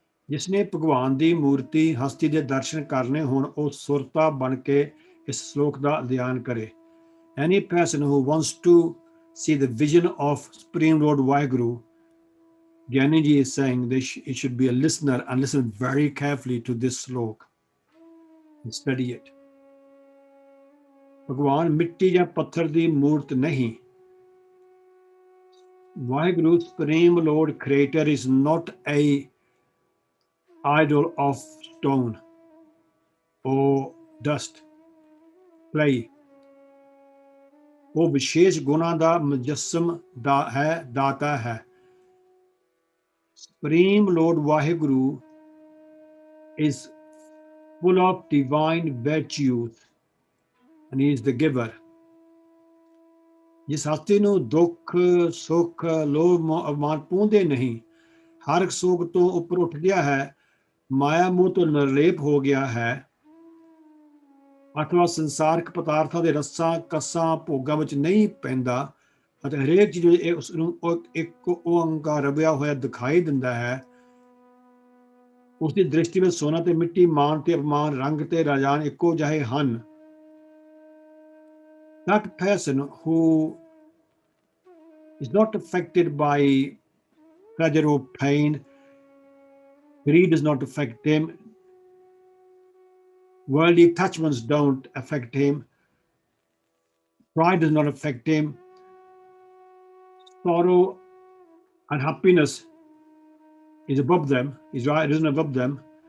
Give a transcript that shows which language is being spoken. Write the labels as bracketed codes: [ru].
[pa] ਜਿਸਨੇ ਭਗਵਾਨ ਦੀ ਮੂਰਤੀ ਹਸਤੀ ਦੇ ਦਰਸ਼ਨ ਕਰਨੇ ਹੋਣ, ਉਹ ਸੁਰਤਾ ਬਣ ਕੇ ਇਸ ਸ਼ਲੋਕ ਦਾ ਅਧਿਐਨ ਕਰੇ। [en] Any person who wants to see the vision of Supreme Lord Vaheguru, Gyani Ji is saying he should be a listener and listen very carefully to this slok and study it. [pa] ਭਗਵਾਨ ਮਿੱਟੀ ਜਾਂ ਪੱਥਰ ਦੀ ਮੂਰਤ ਨਹੀਂ। [en] Vaheguru, Supreme Lord Creator, is not a idol of stone or dust, clay. [pa] ਉਹ ਵਿਸ਼ੇਸ਼ ਗੁਣਾਂ ਦਾ ਮੁਜੱਸਮ ਹੈ, ਦਾਤਾ ਹੈ। [en] Supreme Lord Vaheguru is full of divine virtues and he is the giver. [pa] ਜਿਸ ਹਸਤੀ ਨੂੰ ਦੁੱਖ ਸੁੱਖ ਲੋਭ ਮੋਹ ਅਭਿਮਾਨ ਪਾਉਂਦੇ ਨਹੀਂ, ਹਰ ਸੋਗ ਤੋਂ ਉੱਪਰ ਉੱਠ ਗਿਆ ਹੈ, ਮਾਇਆ ਮੋਹ ਤੋਂ ਨਿਰਲੇਪ ਹੋ ਗਿਆ ਹੈ, ਅਥਵਾ ਸੰਸਾਰਕ ਪਦਾਰਥਾਂ ਦੇ ਰਸਾਂ ਕਸਾਂ ਭੋਗਾਂ ਵਿੱਚ ਨਹੀਂ ਪੈਂਦਾ, ਅਤੇ ਹਰੇਕ ਚੀਜ਼ ਉਸ ਨੂੰ ਇੱਕ ਓਅੰਕਾਰ ਰਵਿਆ ਹੋਇਆ ਦਿਖਾਈ ਦਿੰਦਾ ਹੈ। ਉਸ ਦੀ ਦ੍ਰਿਸ਼ਟੀ ਵਿੱਚ ਸੋਨਾ ਤੇ ਮਿੱਟੀ, ਮਾਨ ਤੇ ਅਪਮਾਨ, ਰੰਗ ਤੇ ਰਾਜਾਨ ਇੱਕੋ ਜਿਹੇ ਹਨ। [en] That person who is not affected by pleasure or pain, greed does not affect him, worldly attachments don't affect him, pride does not affect him, sorrow and happiness is above them, is risen above them.